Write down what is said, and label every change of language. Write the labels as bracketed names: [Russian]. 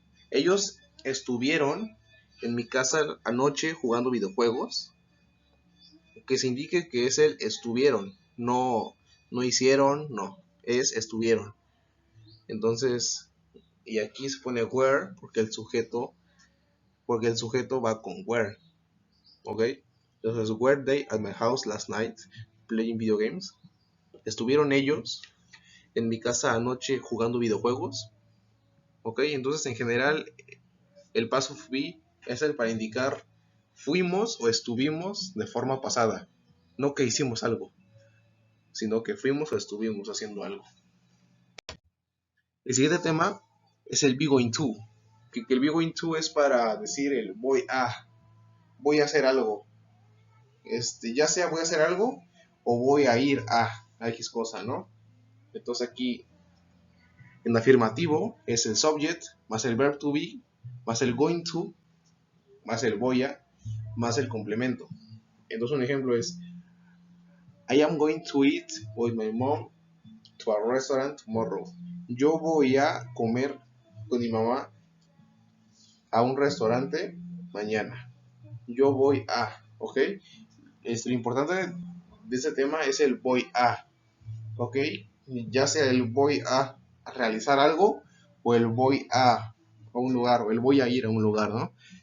[Spanish] Ellos estuvieron en mi casa anoche jugando videojuegos. Que se indique que es el estuvieron, no hicieron, no, es estuvieron. Entonces, y aquí se pone were porque el sujeto va con were, ¿ok? Entonces, [English] were they at my house last night playing video games? [Spanish] ¿Estuvieron ellos en mi casa anoche jugando videojuegos? ¿Ok? Entonces, en general, el past of be es el para indicar fuimos o estuvimos de forma pasada, no que hicimos algo, sino que fuimos o estuvimos haciendo algo. El siguiente tema es el be going to, que el be going to es para decir el voy a hacer algo, ya sea voy a hacer algo o voy a ir a X cosa, ¿no? Entonces aquí en afirmativo es el subject más el verb to be más el going to más el voy a más el complemento. Entonces un ejemplo es [English] I am going to eat with my mom to a restaurant tomorrow. [Spanish] Yo voy a comer con mi mamá a un restaurante mañana. Yo voy a, ¿ok? Lo importante de este tema es el voy a, ¿ok? Ya sea el voy a realizar algo o el voy a un lugar o el voy a ir a un lugar, ¿no?